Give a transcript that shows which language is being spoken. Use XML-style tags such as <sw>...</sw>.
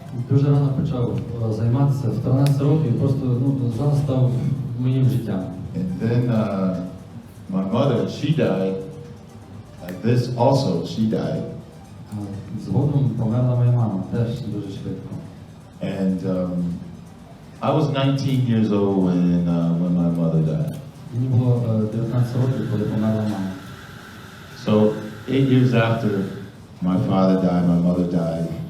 <uk>дуже рано почав займатися, в 13 років, і просто зал став моїм життям.</uk> <en>And then my mother, she died. Like this also, she died.</en> <uk>Згодом померла моя мама, теж дуже швидко.</uk> <en>And I was 19 years old when my mother died.</en> <uk>Мені було 19 років, коли померла мама.</uk> <en>So 8 years after my father died, my mother died.</en>